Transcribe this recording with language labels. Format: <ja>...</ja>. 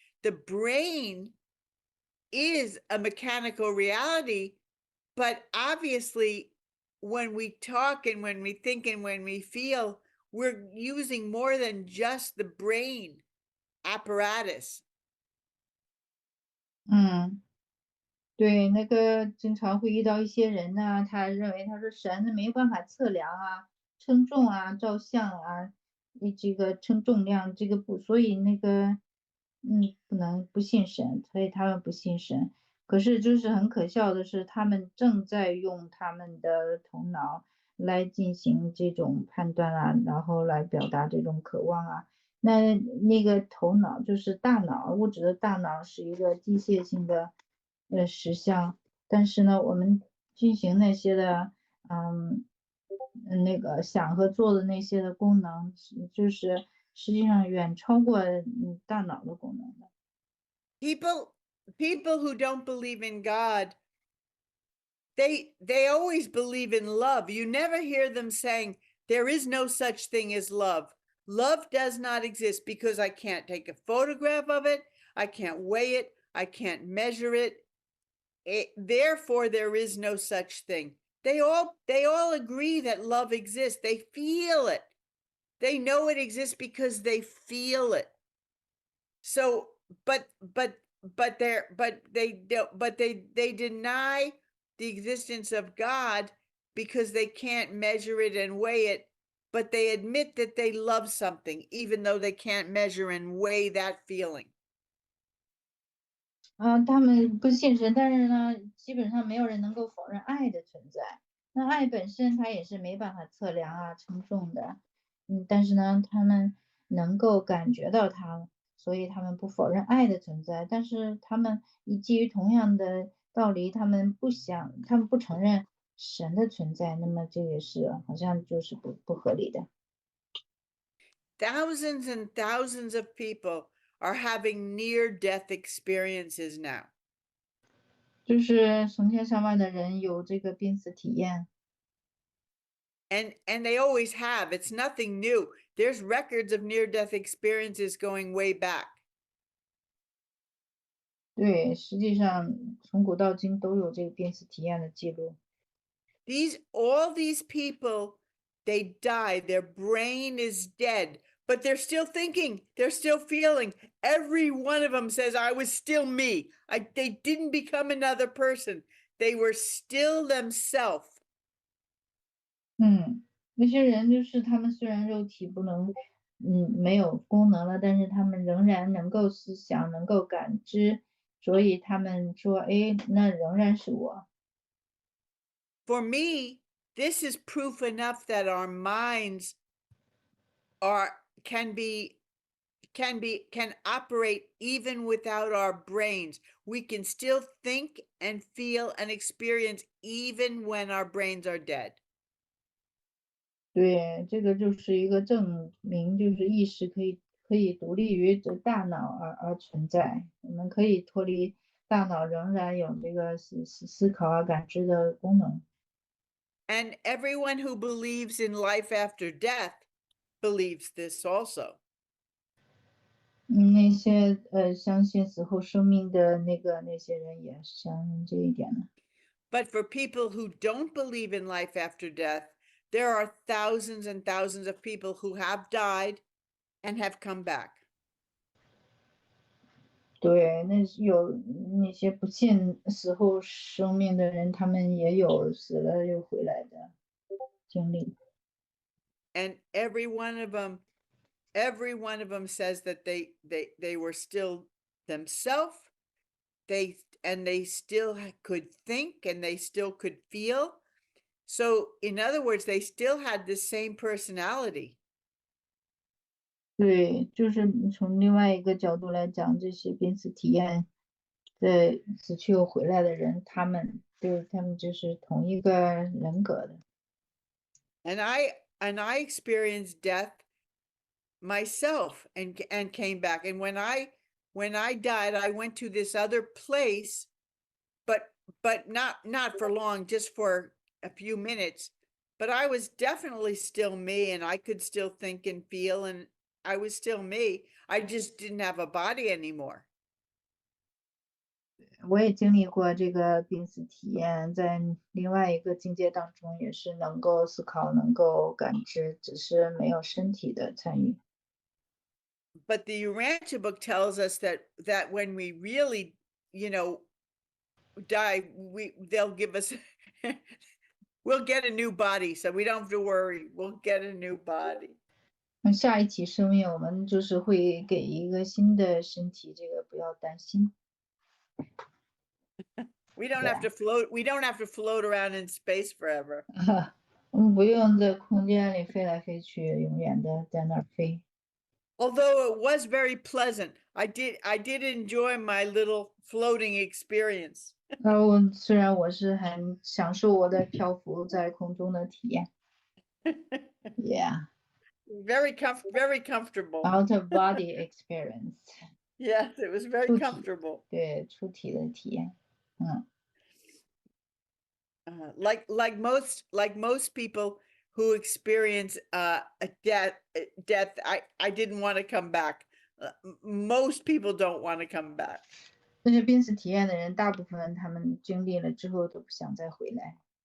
<en>The brain is a mechanical reality, but obviously when we talk and when we think and when we feel, we're using more than just the brain apparatus.</en> <zh>对，那个经常会遇到一些人呢，他认为他说神没有办法测量啊、称重啊、照相啊，这个称重量，这个不，所以那个不能不信神，所以他们不信神。可是就是很可笑的是，他们正在用他们的头脑来进行这种判断啊，然后来表达这种渴望啊。那个头脑就是大脑，物质的大脑是一个机械性的实相，但是呢，我们进行那些的那个想和做的那些的功能，就是实际上远超过大脑的功能的。</zh> <en>People who don't believe in God, they always believe in love. You never hear them saying there is no such thing as love. Love does not exist because I can't take a photograph of it, I can't weigh it, I can't measure it. Therefore there is no such thing. They all agree that love exists. They feel it. They know it exists because they feel it. So but they deny the existence of God because they can't measure it and weigh it, but they admit that they love something even though they can't measure and weigh that feeling.</en> <zh>他们不信神，但是呢，基本上没有人能够否认爱的存在。那爱本身它也是没办法测量啊、称重的，但是呢，他们能够感觉到它，所以他们不否认爱的存在。但是他们基于同样的道理，他们不承认神的存在，那么这也是好像就是不合理的。</zh> <en>Thousands and thousands of people are having near-death experiences now.</en> <zh>就是成千上万的人有这个濒死体验。</zh> <en>And they always have. It's nothing new. There's records of near-death experiences going way back.</en> <zh>对，实际上从古到今都有这个濒死体验的记录。</zh> <en>All these people, they die. Their brain is dead, but they're still thinking. They're still feeling. Every one of them says, "I was still me. They didn't become another person. They were still themselves."</en> <zh>那些人就是他们虽然肉体不能，没有功能了，但是他们仍然能够思想，能够感知，所以他们说，哎，那仍然是我。</zh> <en>For me, this is proof enough that our minds can operate even without our brains. We can still think and feel and experience even when our brains are dead.</en> <zh>对，这个就是一个证明，就是意识可以独立于这大脑而存在，我们可以脱离大脑，仍然有这个思考啊、感知的功能。</zh> <en>And everyone who believes in life after death believes this also.</en> <zh>那些相信死后生命的那些人也相信这一点的。</zh> <en>But for people who don't believe in life after death, there are thousands and thousands of people who have died and have come back.</en> <zh>对，有那些不信死后生命的人，他们也有死了又回来的经历。</zh> <en>And every one of them says that they were still themselves they still could think and they still could feel. So in other words, they still had the same personality.</en> <zh>对，就是从另外一个角度来讲，这些濒死体验的死去又回来的人，他们就是同一个人格的。</zh> <en>And I experienced death myself and came back. And when I died, I went to this other place, but not for long, just for a few minutes. But I was definitely still me, and I could still think and feel, and I was still me. I just didn't have a body anymore.</en> <zh>我也经历过这个濒死体验，在另外一个境界当中，也是能够思考、能够感知，只是没有身体的参与。</zh> <en>But the Urantia book tells us that when we really, die, they'll give us we'll get a new body, so we don't have to worry. We'll get a new body.</en> <zh>下一期生命，我们就是会给一个新的身体，这个不要担心。</zh> <en>We don't have to float. We don't have to float around in space forever.</en> <zh>我们不用在空间里飞来飞去，永远的在那儿飞。</zh> <en>Although it was very pleasant, I did enjoy my little floating experience.</en> <zh>虽然我是很享受我的漂浮在空中的体验。</zh> <en>Yeah, Very comfortable. out of body experience. Yes, it was very</en> <zh>出体</zh> <en>comfortable.</en> <zh>对，出体的体验。</zh> <en>Like most people who experience a death, I didn't want to come back. Most people don't want to come back.</en> <zh>这些濒死体验的人，大部分他们经历了之后都不想再回来。</zh>